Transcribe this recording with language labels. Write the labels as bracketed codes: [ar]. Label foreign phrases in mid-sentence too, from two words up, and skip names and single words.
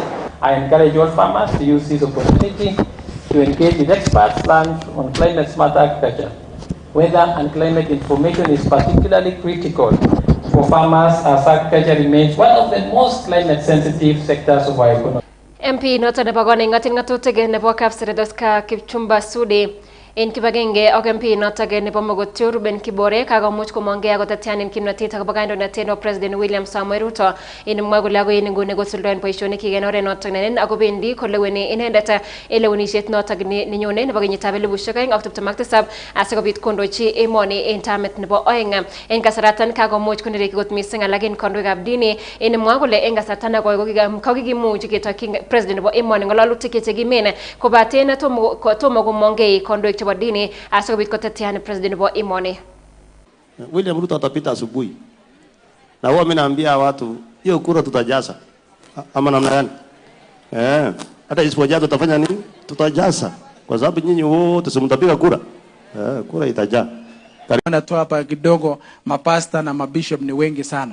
[en] I encourage all farmers to use this opportunity to engage with experts learned on climate-smart agriculture. Weather and climate information is particularly critical for farmers as agriculture remains one of the most climate-sensitive sectors of our economy. [kln] MP noton nebo koningatin ngatutik nebo kapseredoska Kipchumba Sudi en kibagenge ak MP notok nebo Mogotio Ruben Kibore kakomuch komongei akotatianin kimnatet akobo kandoinatet nebo President William Samoei Ruto en mwa kole agoi nguni kosuldaen boisionik en oret notok nenen akobendi koleweni inendet lewenisiet notok nenyone nebo kenyitab 2027 asikobit kondochi emoni en tamit nebo oeng. En kasaratan kakomuch konereki kot mising alak en kandoikab dini en mwa kole en kasarta nekoi kokikimuch ketokyi president nebo emoni ng'ololutik chekimen kobaten tomo komongei kandoik chebo dini asikobit kotetean president nebo emoni. [sw] William Ruto atapita asubuhi. Na huwa mimi naambia watu hiyo kura tutajaza. Ama namna gani? Hata isipojaza tutafanya nini? Tutajaza. Kwa sababu nyinyi wote simtapiga kura. Kura itajaa. Karibuni tu hapa kidogo, mapasta na mabishop ni wengi sana.